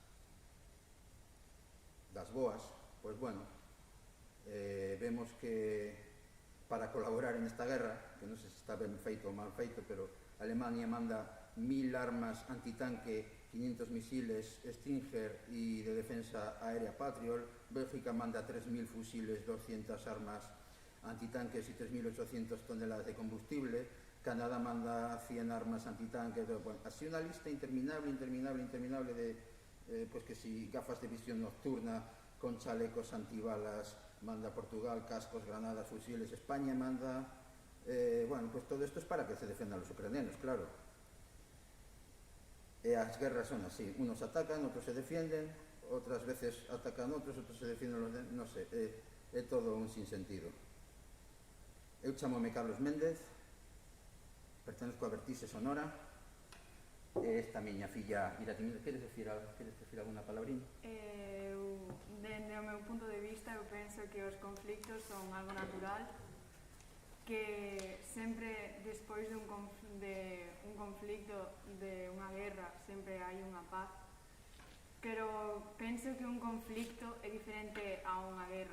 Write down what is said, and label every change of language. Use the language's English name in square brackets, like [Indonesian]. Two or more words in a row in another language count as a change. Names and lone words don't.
[Galician] das boas, pois bueno, vemos que para colaborar en esta guerra, que non sei se está ben feito ou mal feito, pero Alemania manda 1000 armas antitanque, 500 misiles Stinger e de defensa aérea Patriot, Bélgica manda [Spanish] 3000 fusiles, 200 armas antitanques e 3800 toneladas de combustible, Canadá manda 100 armas antitanques, bueno, [Galician] así unha lista interminable de [Spanish] pues que si gafas de visión nocturna con chalecos antibalas manda Portugal, cascos, granadas, fusiles, España manda, bueno, pues todo esto es para que se defendan los ucranianos, claro. [Galician] As guerras son así, [Spanish] unos atacan, otros se defienden, otras veces atacan otros se defienden los demás, no sé, [Galician] é todo un sinsentido. Eu chamome Carlos Méndez, [Spanish] pertenezco a [Galician] Vertice Sonora, esta miña filla Iratimir, queres decir alguna palabrinha? Dende o meu punto de vista, eu penso que os conflictos son algo natural, que sempre despois de un conflicto, de unha guerra, sempre hai unha paz, pero penso que un conflicto é diferente a unha guerra.